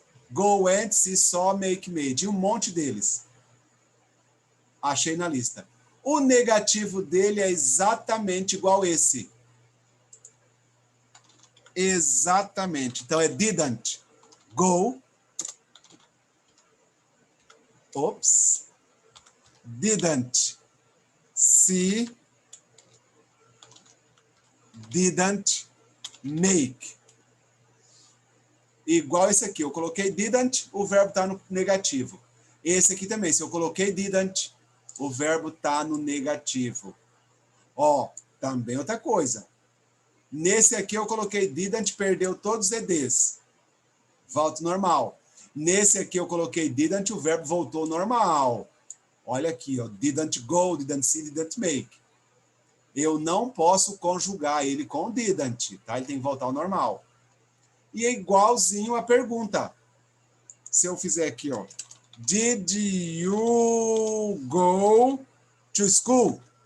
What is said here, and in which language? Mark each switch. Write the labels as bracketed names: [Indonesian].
[English] Go, went, see, saw, make, made. [Portuguese] E um monte deles. Achei na lista. O negativo dele é exatamente igual esse. Exatamente. Então, é [English] didn't go. Ops. Didn't see. Didn't make. [Portuguese] Igual esse aqui. Eu coloquei didn't, o verbo está no negativo. Esse aqui também. Se eu coloquei didn't, o verbo está no negativo. Ó, também outra coisa. Nesse aqui eu coloquei didn't, perdeu todos os EDs. Volta normal. Nesse aqui eu coloquei didn't, o verbo voltou normal. Olha aqui, ó. [English] Didn't go, didn't see, didn't make. [Portuguese] Eu não posso conjugar ele com didn't, tá? Ele tem que voltar ao normal. E é igualzinho a pergunta. Se eu fizer aqui, ó. [English] Did you go to school?